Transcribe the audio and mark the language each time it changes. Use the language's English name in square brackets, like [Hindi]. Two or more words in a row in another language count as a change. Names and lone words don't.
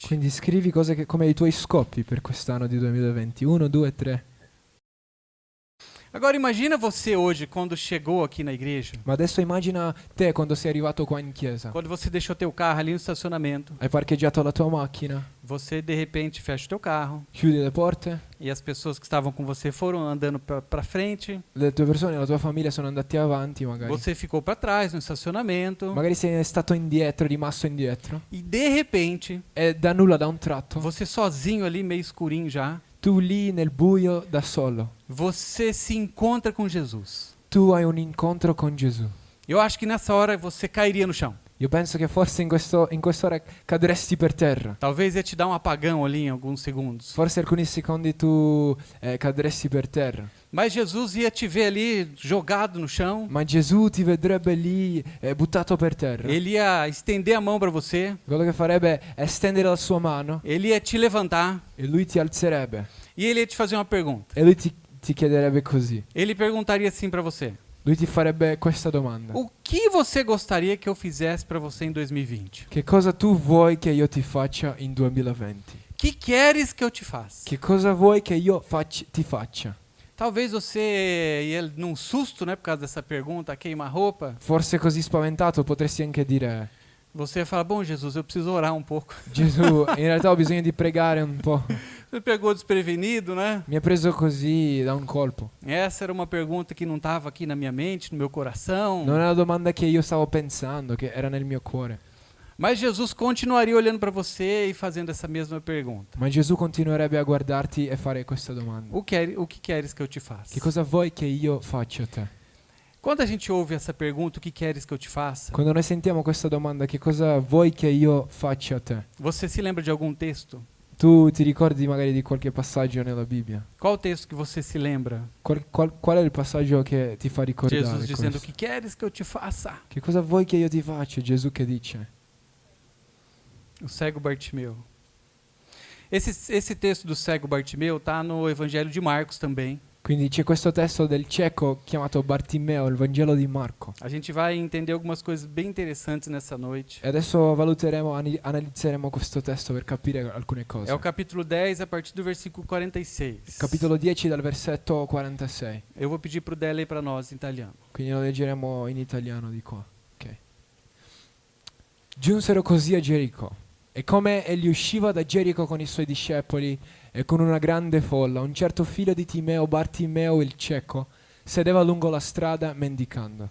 [Italian] Quindi scrivi cose come i tuoi scopi per quest'anno di 2020. 1, 2, 3. [Portuguese] Agora imagina você hoje quando chegou aqui na igreja, [Italian] Ma adesso immagina te quando sei arrivato qua in chiesa. [Portuguese] quando você deixou teu carro ali no estacionamento, [Italian] Hai parcheggiato la tua macchina, [Portuguese] você de repente fecha o teu carro [Italian] chiudi le porte, [Portuguese] e as pessoas que estavam com você foram andando para frente, [Italian] le tue persone, la tua famiglia sono andati avanti magari. [Portuguese] você ficou para trás no estacionamento [Italian] Magari sei stato indietro, rimasto indietro. [Portuguese] e de repente [Italian] E da nulla, da un tratto, [Portuguese] você sozinho ali meio escurinho já, [Italian] tu lì nel buio da solo, [Portuguese] você se encontra com Jesus. [Italian] tu hai un incontro con Gesù. [Portuguese] Eu acho que nessa hora você cairia no chão. [Italian] Io penso che forse in quest'ora cadresti per terra. [Portuguese] Talvez ia te dar um apagão ali em alguns segundos. [Italian] Forse alcuni secondi tu cadresti per terra. [Portuguese] Mas Jesus ia te ver ali jogado no chão. [Italian] Ma Gesù ti vedrebbe lì buttato per terra. [Portuguese] Ele ia estender a mão para você. [Italian] Quello che farebbe è stendere la sua mano [Portuguese] Ele ia te levantar. [Italian] e lui ti alzerebbe. [Portuguese] E ele ia te fazer uma pergunta. [Italian] E lui ti chiederebbe così. [Portuguese] Ele perguntaria assim para você: [Italian] Lui ti farebbe questa domanda. [Portuguese] o que você gostaria que eu fizesse para você em 2020? [Italian] Che cosa tu vuoi che io ti faccia in 2020? [Portuguese] Que queres que eu te faça? [Italian] Che cosa vuoi che io ti faccia? [Portuguese] Talvez você ia num susto, né, por causa dessa pergunta, queima-roupa. [Italian] Forse così spaventato potresti anche dire: [Portuguese] Você ia falar: bom, Jesus, eu preciso orar um pouco. [Italian] Gesù, in realtà ho bisogno di pregare un po'. [Portuguese] Me pegou desprevenido, né? [Italian] Mi ha preso così da un colpo. [Portuguese] Essa era uma pergunta que não estava aqui na minha mente, no meu coração. [Italian] Non è una domanda che io stavo pensando, che era nel mio cuore. [Portuguese] Mas Jesus continuaria olhando para você e fazendo essa mesma pergunta. [Italian] Ma Gesù continuerebbe a guardarti e fare questa domanda. [Portuguese] O que queres que eu te faça? [Italian] Che cosa vuoi che io faccia a te? [Portuguese] Quando a gente ouve essa pergunta, o que queres que eu te faça? [Italian] Quando noi sentiamo questa domanda, che cosa vuoi che io faccia a te? [Portuguese] Você se lembra de algum texto? [Italian] Tu ti ricordi magari di qualche passaggio nella Bibbia? [Portuguese] Qual o texto que você se lembra? [Italian] Qual è il passaggio che ti fa ricordare [Portuguese] Jesus dizendo: o [Italian] questo? [Portuguese] que queres que eu te faça? [Italian] Che cosa vuoi che io ti faccia? Gesù che dice? [Portuguese] O cego Bartimeu. Esse texto do cego Bartimeu está no Evangelho de Marcos também. [Italian] Quindi c'è questo testo del cieco chiamato Bartimeo, il Vangelo di Marco. [Portuguese] A gente vai entender algumas coisas bem interessantes nessa noite. [Italian] E adesso valuteremo, analizzeremo questo testo per capire alcune cose. [Portuguese] É o capítulo 10, a partir do versículo 46. [Italian] Capitolo 10 dal versetto 46. [Portuguese] Eu vou pedir para o Dé ler para nós em italiano. [Italian] Quindi lo leggeremo in italiano di qua. Ok. Giunsero così a Gerico. E come egli usciva da Gerico con i suoi discepoli e con una grande folla, un certo figlio di Timeo, Bartimeo il cieco, sedeva lungo la strada mendicando.